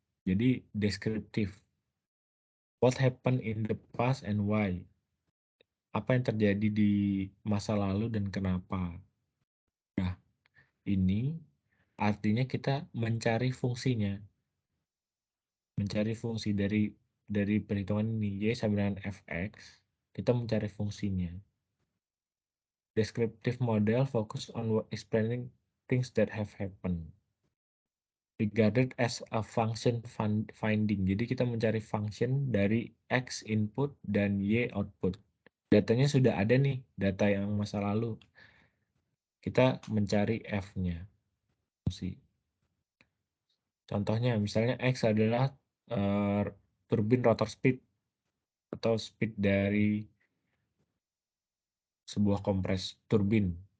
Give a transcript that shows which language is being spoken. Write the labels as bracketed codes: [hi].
[id] Jadi deskriptif, [en] what happened in the past and why? [id] Apa yang terjadi di masa lalu dan kenapa? Nah, ini artinya kita mencari fungsinya, mencari fungsi dari perhitungan ini y sama dengan fx, kita mencari fungsinya. [en] Descriptive model focus on explaining things that have happened. Regarded as a function finding. [id] Jadi kita mencari function dari x input dan y output. Datanya sudah ada nih, data yang masa lalu. Kita mencari f-nya, fungsi. Contohnya misalnya X adalah, turbin rotor speed atau speed dari sebuah kompres turbin.